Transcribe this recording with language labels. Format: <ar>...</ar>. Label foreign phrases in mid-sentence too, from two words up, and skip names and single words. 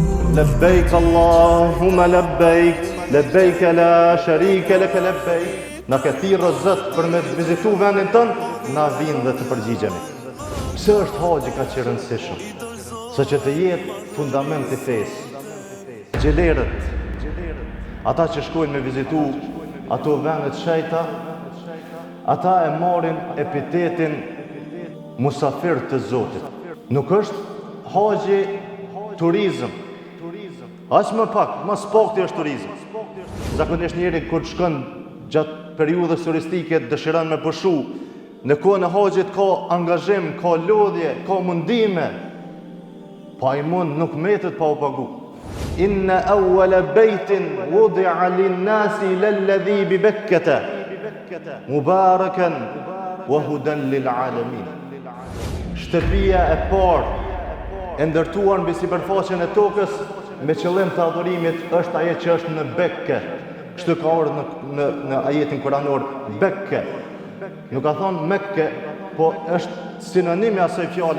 <ar>لبيك اللهم لبيك، لبيك لا شريك لك لبيك.</ar> <sq>Na ka thirrë Zot për me vizitu vendin tënd, na vinë dhe të përgjigjemi. Pse është haxhi kaq i rëndësishëm? Sa që të jetë fundament i fesë. Xhelerët, ata që shkojnë me vizitu ato vende të shenjta, ata e marrin epitetin musafir të Zotit. Nuk është haxhi turizëm. As më pak, më spakti është turizëm. Zakonisht njeri kur shkon gjatë periudhës turistike dëshiron me pushu. Në kohën e haxhit ka angazhim, ka lodhje, ka mundime. Pa i mund nuk metet pa u pagu.</sq> <ar>إن أول بيت وضع للناس للذي ببكة مباركا وهدى للعالمين.</ar> <sq>Shtëpia e parë e ndërtuar mbi sipërfaqen e tokës me qëllim të adhurimit është ajo që është në Bekke. Kështu ka ardhur në ajetin kuranor, Bekke. Nuk ka thonë Mekke, po është sinonim i asaj fjale.</sq>